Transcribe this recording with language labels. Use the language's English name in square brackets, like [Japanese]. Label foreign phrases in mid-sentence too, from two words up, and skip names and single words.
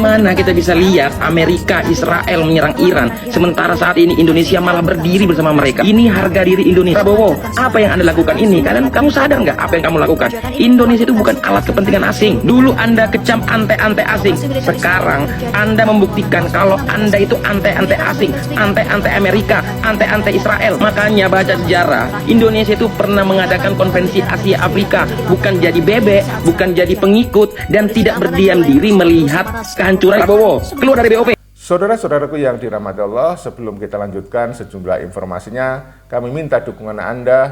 [Indonesian] Mana kita bisa lihat Amerika, Israel menyerang Iran, sementara saat ini Indonesia malah berdiri bersama mereka. Ini harga diri Indonesia. Prabowo, apa yang Anda lakukan ini? Kamu sadar nggak apa yang kamu lakukan? Indonesia itu bukan alat kepentingan asing. Dulu Anda kecam ante-ante asing. Sekarang Anda membuktikan kalau Anda itu ante-ante asing, ante-ante Amerika, ante-ante Israel. Makanya baca sejarah, Indonesia itu pernah mengadakan konvensi Asia Afrika, bukan jadi bebek, bukan jadi pengikut, dan tidak berdiam diri melihat kehancuran. Prabowo, keluar dari BOP. Saudara-saudaraku yang dirahmati Allah, sebelum kita lanjutkan sejumlah informasinya, kami minta dukungan Anda.